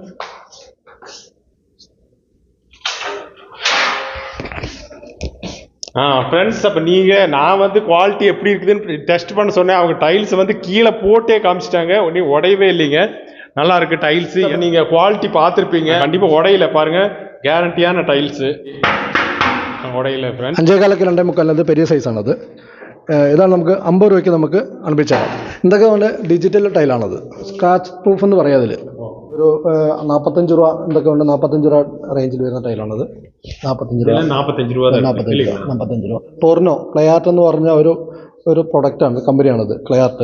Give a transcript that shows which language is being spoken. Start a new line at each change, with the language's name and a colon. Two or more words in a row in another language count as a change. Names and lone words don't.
Tamil: ஃப்ரெண்ட்ஸ், அப்போ நான் குவாலிட்டி எப்படி இருக்குதுன்னு டெஸ்ட் பண்ண சொன்னேன். அவங்க டைல்ஸ் கீழே போட்டே காமிச்சிட்டாங்க. ஒன்றும் உடையவே இல்லைங்க. நல்லா இருக்கு டைல்ஸ். நீங்கள் குவாலிட்டி பார்த்துருப்பீங்க. கண்டிப்பாக உடையில பாருங்க, கேரண்டியான டைல்ஸு உடையில. ஃப்ரெண்ட்ஸ்
Malayalam: 5.25 2.3 பெரிய സൈസ് ആണത്. ഇതാണ് നമുക്ക് 50 രൂപയ്ക്ക് നമുക്ക് അനുഭവിച്ചാൽ. ഇതൊക്കെ നമ്മുടെ ഡിജിറ്റൽ ടൈലാണത്.
English: scratch proof
Malayalam: എന്ന് പറയാം. അതിൽ ഒരു 45 രൂപ എന്തൊക്കെ ഉണ്ട്, 45 രൂപ റേഞ്ചിൽ വരുന്ന ടൈലാണത്. 45 രൂപ. ടോർനോ ക്ലയാർട്ട് എന്ന് പറഞ്ഞ ഒരു പ്രൊഡക്റ്റാണ്, കമ്പനിയാണത് ക്ലയാർട്ട്.